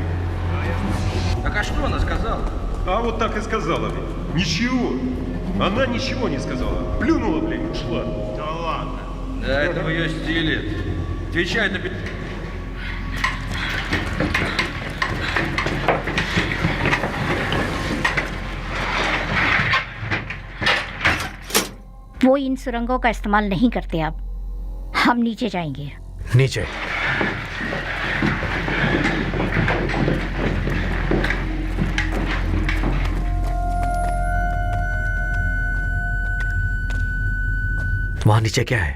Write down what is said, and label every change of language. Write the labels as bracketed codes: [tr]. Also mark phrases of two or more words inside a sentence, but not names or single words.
[ru] Так а что она сказала? А вот так и сказала мне. Ничего. Она ничего не сказала. Плюнула, блин, ушла. Да ладно. Да, это в ее стиле. Отвечай на... [hi] वो इन सुरंगों का इस्तेमाल नहीं करते अब। हम नीचे जाएंगे। नीचे? वहां नीचे क्या है?